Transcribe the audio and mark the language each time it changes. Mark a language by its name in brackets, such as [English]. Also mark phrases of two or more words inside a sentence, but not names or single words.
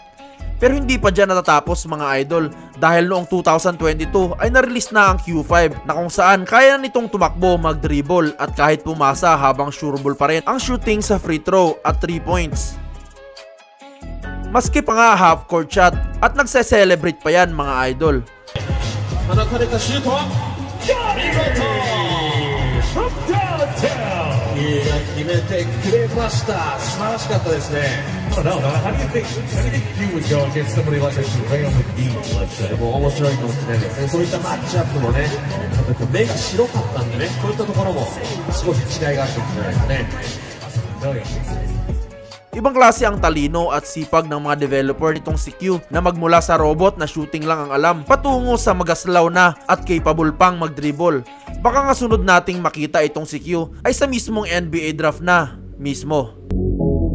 [Filipino] Pero hindi pa dyan natatapos mga idol dahil noong 2022 ay na-release na ang Q5 na kung saan kaya na nitong tumakbo, mag-dribble at kahit pumasa habang sureball pa rin ang shooting sa [English] free throw [Filipino] at 3 points. Maski pa nga [English] half court shot [Filipino] at nagse-celebrate pa yan mga idol. [English] How do you think you would go against somebody like a Jerome McGee, let's say? [Japanese] 面白いかもしれないですね。そういったマッチアップもね、目が白かったんでね、こういったところも少し違いがあるかもしれないですね。 [Filipino] Ibang klase ang talino at sipag ng mga developer nitong si Q na magmula sa robot na shooting lang ang alam patungo sa magaslaw na at capable pang mag-dribble. Baka nga sunod nating makita itong si Q ay sa mismong NBA draft na mismo.